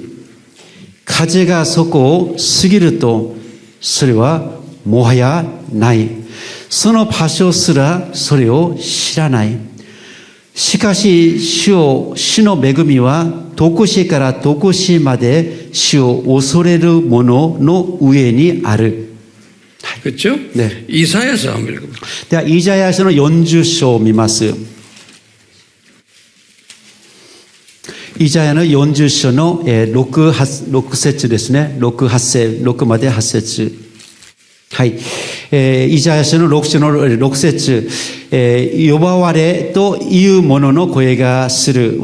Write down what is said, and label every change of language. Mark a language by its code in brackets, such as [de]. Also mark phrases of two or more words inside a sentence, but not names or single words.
[ja] 風がそこを過ぎると、それはもはやない。その場所すらそれを知らない。しかし主の恵みは遠くしから遠くしまで主を恐れる者の上にある。 [ko] 그렇죠? 네. 이사야서 한번 읽어봐. [ja] ではイザヤ書の40章を見ます。イザヤの40章の6節ですね。6まで8節。はい。イザヤ書の6章の6節、呼ばわれという者の声がする。